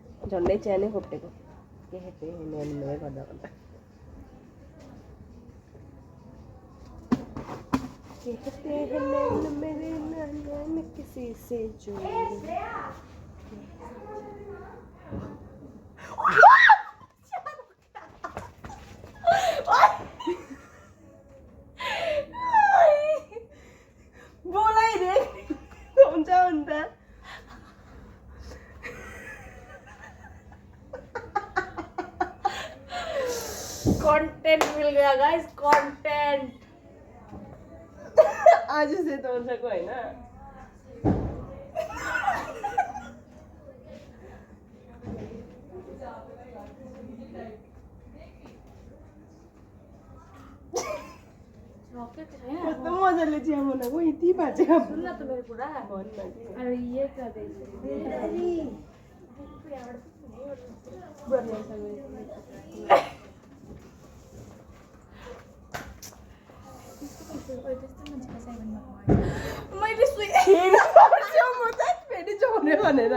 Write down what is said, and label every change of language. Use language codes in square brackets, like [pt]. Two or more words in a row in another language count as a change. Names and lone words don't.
[ne] झन्डै च्यानै खोप्टेको के हेर्दै हिँड्ने गर्दा गर्दा [hi] कहते हैं नैन मेरे नैन किसी से जोड़े [ne] बोलाइदिए हुन्छ अन्त [hi] कंटेंट मिल गया गाइस, कंटेंट। आज से [ne] तो हुन्छ को हैन कस्तो मजाले चिया बनाएको यति भाँचेको सुन न त मेरो कुरा। [hi] अरे ये क्या [ne] दे मैले फेरि जोड्ने भनेर